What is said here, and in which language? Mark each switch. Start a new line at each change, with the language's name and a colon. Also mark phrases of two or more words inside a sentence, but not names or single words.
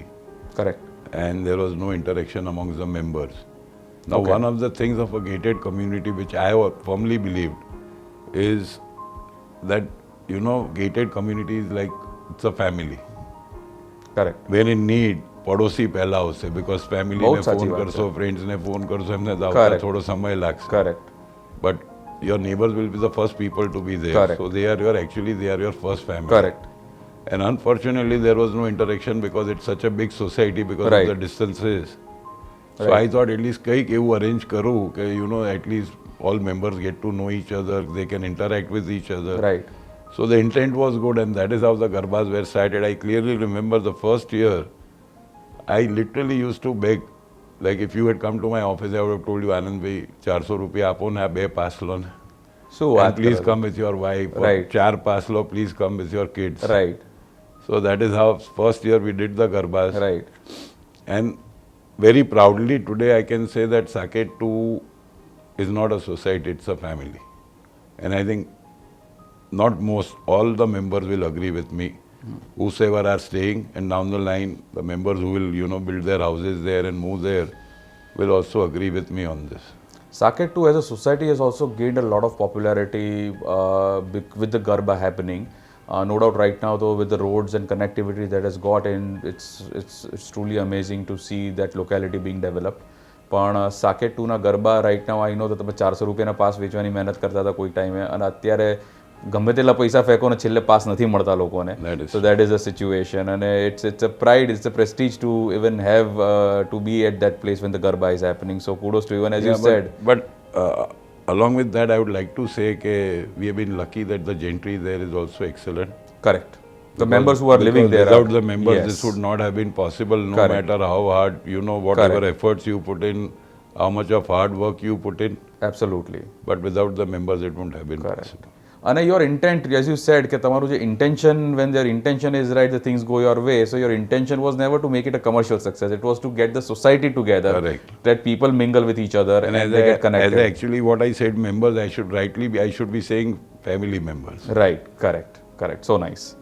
English: Correct. and there was no interaction amongst the members. Now, Okay. one of the things of a gated community which I firmly believed is that, gated community is like, it's a family. Correct. When in need,
Gujarati: પડોશી પહેલા આવશે,
English: because family
Gujarati: બહુ ને સાચી ફોન વાત કરશો, છે. friends ને ફોન કરશો, એમને તો
English: Correct.
Gujarati: આવતા થોડો સમય લાગશે.
English: Correct. But your neighbors will be the first people to be there. Correct. So they are your first family. Correct. And unfortunately, there was no interaction because it's such a big society because Right. of the distances. So Right. I thought at least
Gujarati: કંઈક એવું
English: arrange
Gujarati: કરું કે
English: at least all members get to know each other, they can interact with each other. Right. So the intent was good, and that is how the Garbas were started. I clearly remember the first year, I literally used to beg. Like if you had come to my office, I would have told you, Anand bhai,
Gujarati: 400 રૂપિયા આપો ને આ 2 પાસ લો ને. શું
English: And
Gujarati: વાત
English: please
Gujarati: કરો?
English: come with your wife. Or Right. 4 pass lo, please come with your kids. Right. So that is how first year we did the Garbas. Right. And very proudly today I can say that Saket 2 is not a society, it's a family. And I think not most, all the members will agree with me. Whosoever are staying, and down the line, the members who will, build their houses there and move there will also agree with me on this. Saket 2 as a society has also gained a lot of popularity with the Garba happening. No doubt right now though with the roads and connectivity that has got in, it's truly amazing to see that locality being developed.
Gujarati: પણ સાકેટ 2 ના ગરબા
English: right now I know
Gujarati: તો તમે 400 રૂપિયાના પાસ વેચવાની મહેનત કરતા હતા કોઈ ટાઈમે અને અત્યારે ગમે તેટલા પૈસા ફેંકો ને છેલ્લે પાસ નથી મળતા લોકોને.
English: So that is the situation and it's a pride, it's a prestige to even have to be at that place when the Garba is happening. So kudos to you, and as you said. But along with that, I would like to say that we have been lucky that the gentry there is also excellent. Correct. The members who are living there. Without the members, yes. this would not have been possible, no Correct. matter how hard, whatever Correct. efforts you put in, how much of hard work you put in. Absolutely. But without the members, it wouldn't have been Correct. possible. And your intent, as you said,
Gujarati: કે તમારું જે
English: intention, when their intention is right, the things go your way. So your intention was never to make it a commercial success. It was to get the society together. Correct. That people mingle with each other and they get connected. Actually what I said members, I should be saying family members. Right. Correct. So nice.